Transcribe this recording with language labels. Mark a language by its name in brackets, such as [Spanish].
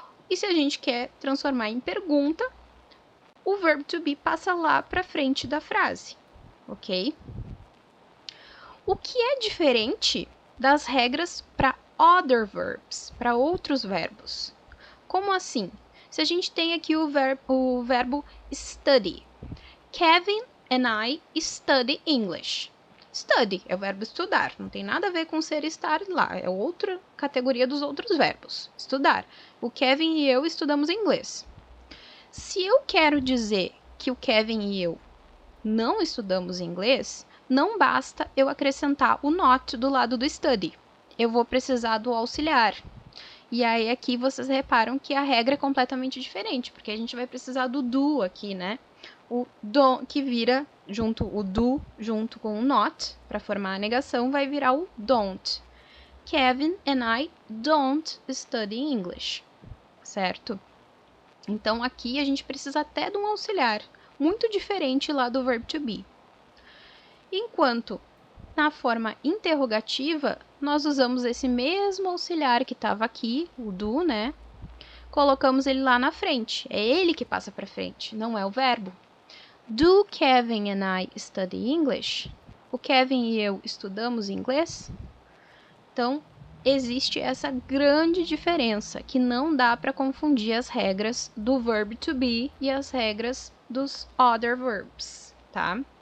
[Portuguese] E se a gente quer transformar em pergunta, o verbo to be passa lá para frente da frase, ok? O que é diferente das regras para other verbs, para outros verbos? Como assim? Se a gente tem aqui o verbo study. [English] Kevin and I study English. [Portuguese] Study é o verbo estudar, não tem nada a ver com ser e estar lá, é outra categoria dos outros verbos. Estudar. O Kevin e eu estudamos inglês. Se eu quero dizer que o Kevin e eu não estudamos inglês, não basta eu acrescentar o not do lado do study. Eu vou precisar do auxiliar. E aí aqui vocês reparam que a regra é completamente diferente, porque a gente vai precisar do do aqui, né? O do, que vira o do junto com o not, para formar a negação, vai virar o don't. [English] Kevin and I don't study English, certo? [Portuguese] Então, aqui a gente precisa até de um auxiliar, muito diferente lá do verbo to be. Enquanto na forma interrogativa, nós usamos esse mesmo auxiliar que estava aqui, o do, né? Colocamos ele lá na frente. É ele que passa para frente, não é o verbo. [English] Do Kevin and I study English? [Portuguese] O Kevin e eu estudamos inglês? Então, existe essa grande diferença, que não dá para confundir as regras do verb to be e as regras dos other verbs, tá?